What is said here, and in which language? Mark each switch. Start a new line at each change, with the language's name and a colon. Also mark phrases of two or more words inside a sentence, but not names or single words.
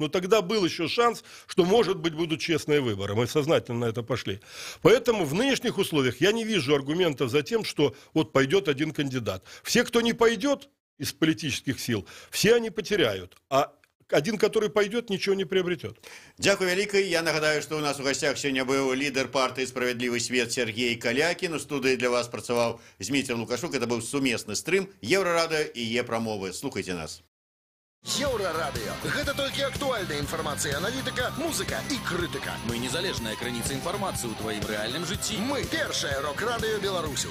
Russian: Но тогда был еще шанс, что, может быть, будут честные выборы. Мы сознательно на это пошли. Поэтому в нынешних условиях я не вижу аргументов за тем, что вот пойдет один кандидат. Все, кто не пойдет из политических сил, все они потеряют. А один, который пойдет, ничего не приобретет.
Belarusian: Дякую вялікай. Я нагадаю,
Russian: что у нас у гостях сегодня был лидер партии «Справедливый свет» Сергей Калякин.
Belarusian: У студии для вас працаваў Зміцер Лукашук.
Russian: Это был сумесны стрим Еврорадио и Е-промовы.
Belarusian: Слухайте нас. Еўрарадыё. Гэта толькі актуальная інфармацыя, аналітыка, музыка і крытыка. Мы незалежная крыніца інфармацыі ў тваім рэальным жыцці. Мы першае рок-радыё Беларусі.